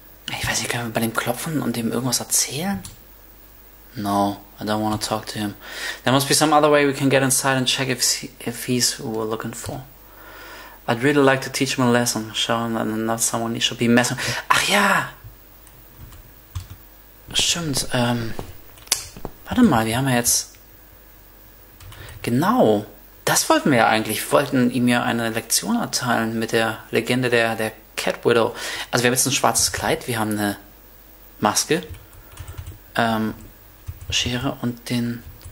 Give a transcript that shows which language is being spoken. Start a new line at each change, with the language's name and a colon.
German: Ich weiß nicht, können wir bei dem klopfen und dem irgendwas erzählen?
English: No, I don't want to talk to him. There must be some other way we can get inside and check if he's who we're looking for. I'd really like to teach him a lesson, show him that not someone he should be messing.
German: Ach ja! Stimmt, warte mal, wir haben ja jetzt... Genau, das wollten wir ja eigentlich. Wir wollten ihm ja eine Lektion erteilen mit der Legende der Cat Widow. Also wir haben jetzt ein schwarzes Kleid, wir haben eine Maske, Schere und den...